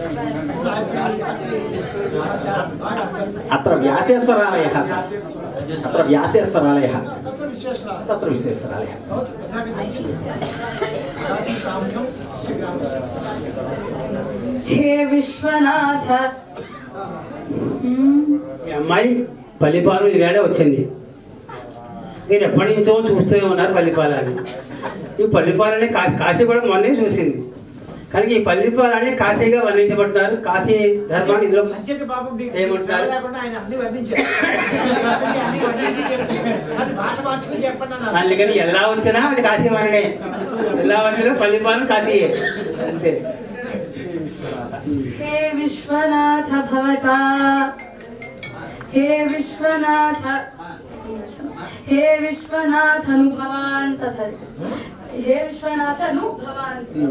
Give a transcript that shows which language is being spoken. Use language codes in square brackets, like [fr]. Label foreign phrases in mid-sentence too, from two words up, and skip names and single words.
[sa] अत्र व्यासेश्वरालयः अत्र व्यासेश्वरालयः तत्र विश्वेश्वरालयः काशी साम्यं हे विश्वनाथ [te] అమ్మాయి పల్లిపాలు ఈవేళ వచ్చింది. నేను ఎప్పటి నుంచో చూస్తూనే ఉన్నారు పల్లిపాలని. ఈ పల్లిపాలని కాశీ కూడా మొన్నే చూసింది. కానీ ఈ పల్లిపాలని కాశీగా వర్ణించబడ్డారు. కాశీ ధర్మాన్ని ఇందులో ఏమంటారు? అందుకని ఎలా వచ్చినా అది కాశీ మననే, ఎలా వచ్చినా పల్లిపాలు కాశీయే అంతే. [sa] हे विश्वनाथ भवता हे विश्वनाथ भवान् तथा हे विश्वनाथ भवान्